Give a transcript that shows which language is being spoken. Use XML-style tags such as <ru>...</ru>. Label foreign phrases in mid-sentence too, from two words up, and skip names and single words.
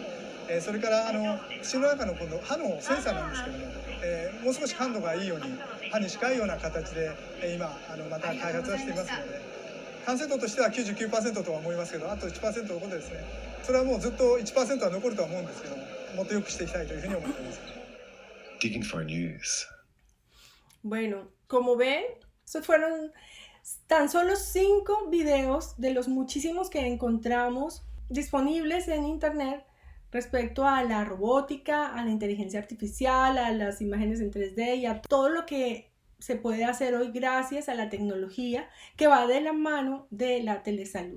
<ja>それから口の中の今度歯のセンサーなんですけども、もう少し感度がいいように歯に近いような形で今また開発はしていますので、完成度としては 99% とは思いますけど、あと 1% のことですね。それはもうずっと 1% は残るとは思うんですけども、もっと良くしていきたいというふうに思っています。 Diginfo News.</ja> <es>Bueno, como ven, estos fueron tan solo 5 videos de los muchísimos que encontramos disponibles en internet respecto a la robótica, a la inteligencia artificial, a las imágenes en 3D y a todo lo que se puede hacer hoy gracias a la tecnología que va de la mano de la telesalud.</es>